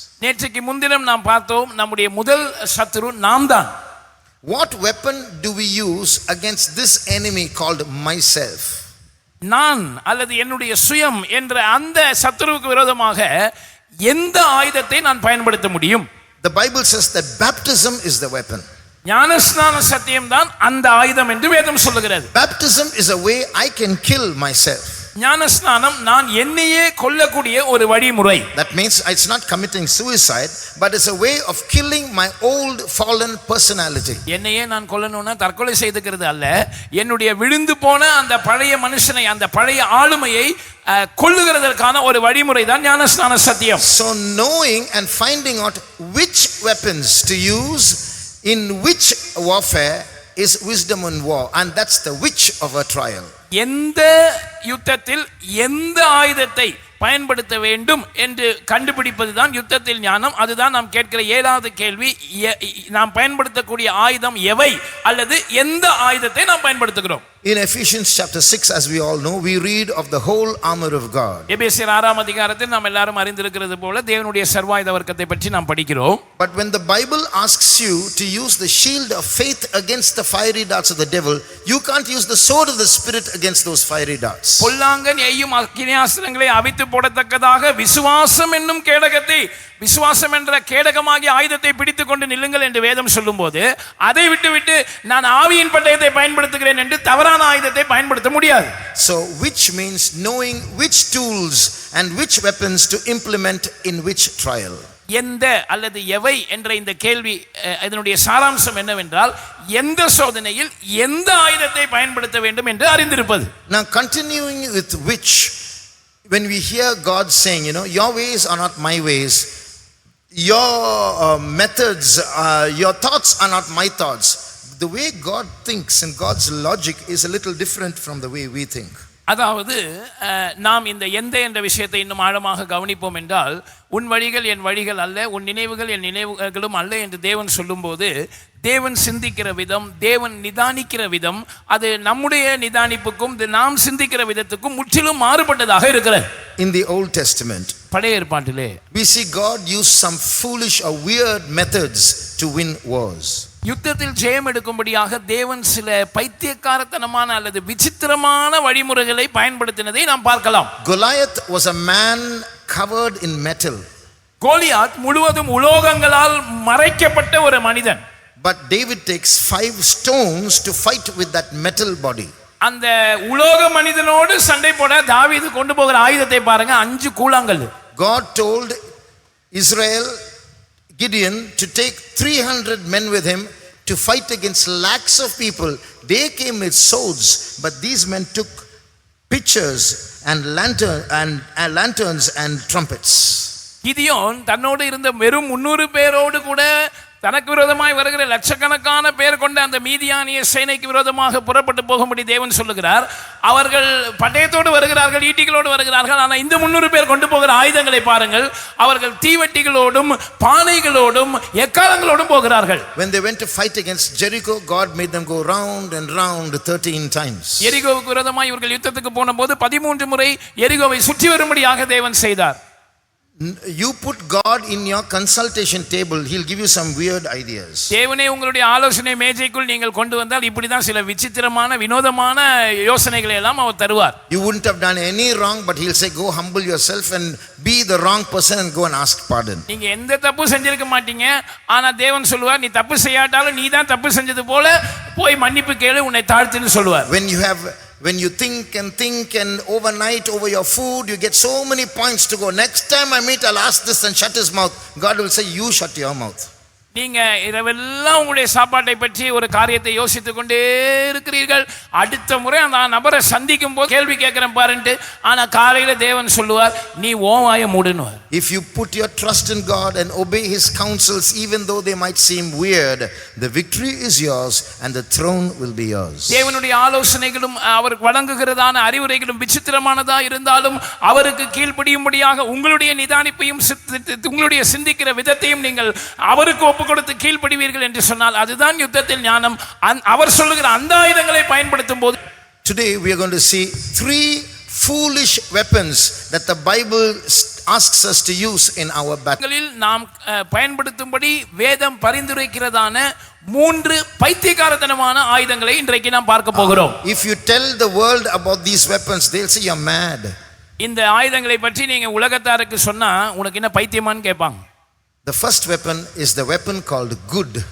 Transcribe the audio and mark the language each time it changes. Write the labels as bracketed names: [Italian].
[Tamil] நேற்றைக்கு முன்தினம் நாம் பார்த்தோம் நம்முடைய முதல் சத்துரு நாம் தான். [English] What weapon do we use against this enemy called myself? [Tamil] நான் அல்லது என்னுடைய சுயம் என்ற அந்த சத்துருவுக்கு விரோதமாக எந்த ஆயுதத்தை நான் பயன்படுத்த முடியும்? [English] The Bible says that baptism is the weapon. [Tamil] ஞானஸ்நான சத்தியம் தான் அந்த ஆயுதம் என்று வேதம் சொல்லுகிறது. [English] Baptism is a way I can kill myself. [Tamil] ஞானஸ்நானம் நான் என்னையே கொல்லக்கூடிய ஒரு வழிமுறை. [English] That means it's not committing suicide, but it's a way of killing my old fallen personality. [Tamil] என்னையே நான் கொல்லணும்னா தற்கொலை செய்துக்கிறது அல்ல, என்னுடைய விழுந்து போன அந்த பழைய மனுஷனை, அந்த பழைய ஆளுமையை கொல்லுகிறதற்கான ஒரு வழிமுறை தான் ஞானஸ்நான சத்தியம். [English] So knowing and finding out which weapons to use in which warfare is wisdom in war, and that's the which of a trial. [Tamil] எந்த யுத்தத்தில் எந்த ஆயுதத்தை பயன்படுத்த வேண்டும் என்று கண்டுபிடிப்பது தான் யுத்தத்தில் ஞானம். அதுதான் நாம் கேட்கிற 7வது கேள்வி. நாம் பயன்படுத்தக்கூடிய ஆயுதம் எவை அல்லது எந்த ஆயுதத்தை நாம் பயன்படுத்துகிறோம்? [English] In Ephesians chapter 6, as we all know, we read of the whole armor of God. [Tamil] எபேசியர் 6ஆம் அதிகாரத்தில் நாம் எல்லாரும் அறிந்திருக்கிறது போல தேவனுடைய சர்வாயுத வர்க்கத்தை பற்றி நாம் படிக்கிறோம். [English] But when the Bible asks you to use the shield of faith against the fiery darts of the devil, you can't use the sword of the spirit against those fiery darts. [Tamil] பொல்லாங்கன் எய்யும் அக்கினியாஸ்திரங்களை அவித்து போடத்தக்கதாக விசுவாசம் என்னும் கேடகத்தை, விசுவாசம் என்ற கேடகமாகிய ஆயுதத்தை பிடித்துக் கொண்டு நில்லுங்கள் என்று வேதம் சொல்லும்போது, அதை விட்டுவிட்டு நான் ஆவியின் பட்டயத்தை பயன்படுத்துகிறேன் என்று தவறான ஆயுதத்தை பயன்படுத்த முடியாது. [English] So which means knowing which tools and which weapons to implement in which trial. [Tamil] எந்த அல்லது எவை என்ற இந்த கேள்வி இதனுடைய சாராம்சம் என்னவென்றால் எந்த சோதனையில் எந்த ஆயுதத்தை பயன்படுத்த வேண்டும் என்று அறிந்திருப்பது. [English] Now continuing with which, when we hear God saying, your ways are not my ways, your methods, your thoughts are not my thoughts. The way God thinks and God's logic is a little different from the way we think. [Tamil] அதாவது நாம் இந்த எந்த என்ற விஷயத்தை இன்னும் ஆழமாக கவனிப்போம் என்றால், உன் வழிகள் என் வழிகள் அல்ல, உன் நினைவுகள் என் நினைவுகளும் அல்ல என்று தேவன் சொல்லும்போது, தேவன் சிந்திக்கிற விதம், தேவன் நிதானிக்கிற விதம், அது நம்முடைய நிதானிப்புக்கும் நாம் சிந்திக்கிற விதத்துக்கும் முற்றிலும் மாறுபட்டதாக இருக்கிறது. [English] In the Old Testament, [Tamil] பழைய ஏற்பாட்டிலே [English] we see God use some foolish or weird methods to win wars. [Tamil] யுத்தத்தில் ஜெயம் எடுக்கும்படியாக தேவன் சில பைத்தியக்காரத்தனமான அல்லது விசித்திரமான வழிமுறைகளை பயன்படுத்தினதை நாம் பார்க்கலாம். [English] Goliath was a man covered in metal. [Tamil] Goliath முழுவதும் உலோகங்களால் மறைக்கப்பட்ட ஒரு மனிதன். [English] But David takes 5 stones to fight with that metal body. [Tamil] அந்த உலோக மனிதனோடு சண்டை போட தாவீது கொண்டு போகிற ஆயுதத்தை பாருங்க, 5 கூழாங்கல். [English] God told Israel, Gideon, to take 300 men with him to fight against lakhs of people. They came with swords, but these men took pitchers and lanterns and trumpets. [Tamil] Gideon தன்னோடு இருந்த வெறும் 300 பேரோடு கூட தனக்கு விரோதமாய் வருகிற லட்சக்கணக்கான பேர் கொண்ட அந்த மீதியானிய சேனைக்கு விரோதமாக புறப்பட்டு போகும்படி தேவன் சொல்லுகிறார். அவர்கள் பட்டயத்தோடு வருகிறார்கள், ஈட்டிகளோடு வருகிறார்கள். ஆனால் இந்த 300 பேர் கொண்டு போகிற ஆயுதங்களை பாருங்கள். அவர்கள் தீவெட்டிகளோடும் பானைகளோடும் எக்காலங்களோடும் போகிறார்கள். [English] When they went to fight against Jericho, God made them go round and round 13 times. [Tamil] எரிகோவுக்கு விரோதமாய் இவர்கள் யுத்தத்துக்கு போனபோது 13 முறை எரிகோவை சுற்றி வரும்படியாக தேவன் செய்தார். [English] You put God in your consultation table, he'll give you some weird ideas. [Tamil] தேவனே உங்களுடைய ஆலோசனை மேஜைக்குள் நீங்கள் கொண்டு வந்தால் இப்படி தான் சில விசித்திரமான வினோதமான யோசனைகளை எல்லாம் அவர் தருவார். [English] You wouldn't have done any wrong, but he'll say go humble yourself and be the wrong person and go and ask pardon. [Tamil] நீங்க எந்த தப்பு செஞ்சிருக்க மாட்டீங்க, ஆனா தேவன் சொல்லுவார் நீ தப்பு செய்யாட்டாலும் நீ தான் தப்பு செஞ்சது போல போய் மன்னிப்பு கேளு, உன்னை தாழ்த்துன்னு சொல்லுவார். [English] When you think and overnight over your food, you get so many points to go. Next time I meet, I'll ask this and shut his mouth. God will say, you shut your mouth. [Tamil] நீங்க இரவெல்லாம் உங்களுடைய சாப்பாட்டை பற்றி ஒரு காரியத்தை யோசித்துக் கொண்டே இருக்கிறீர்கள். அடுத்த முறை அந்த நபரை சந்திக்கும் போது கேள்வி கேட்கிறேன் பாருன்ட்டு, ஆனா காலையில தேவன் சொல்லுவார் நீ உன் வாயை மூடுன்னுவார். [English] If you put your trust in God and obey his counsels, even though they might seem weird, the victory is yours and the throne will be yours. [Tamil] தேவனுடைய ஆலோசனைகளும் அவர் வழங்குகிறதான அறிவுரைகளும் விசித்திரமானதா இருந்தாலும் அவருக்கு கீழ்ப்படியும்படியாக உங்களுடைய நிதானிப்பையும் உங்களுடைய சிந்திக்கிற விதத்தையும் நீங்கள் அவருக்கு கொடுத்து கீழ்ப்படிவீர்கள் என்று சொன்னால் அதுதான் யுத்தத்தில் ஞானம். அவர் சொல்லுகிற அந்த ஆயுதங்களை பயன்படுத்தும் போது [English] today we are going to see 3 foolish weapons that the Bible asks us to use in our battle. [Tamil] நாம் பயன்படுத்தும்படி வேதம் பரிந்துரைக்கிறதான 3 பைத்தியக்காரத்தனமான ஆயுதங்களை இன்றைக்கு நாம் பார்க்க போகிறோம். [English] If you tell the world about these weapons, they'll say you're mad. [Tamil] இந்த ஆயுதங்களை பற்றி நீங்க உலகத்தாருக்கு சொன்னா உனக்கு என்ன பைத்தியமான்னு கேட்பாங்க. [English] The first weapon is the weapon called good.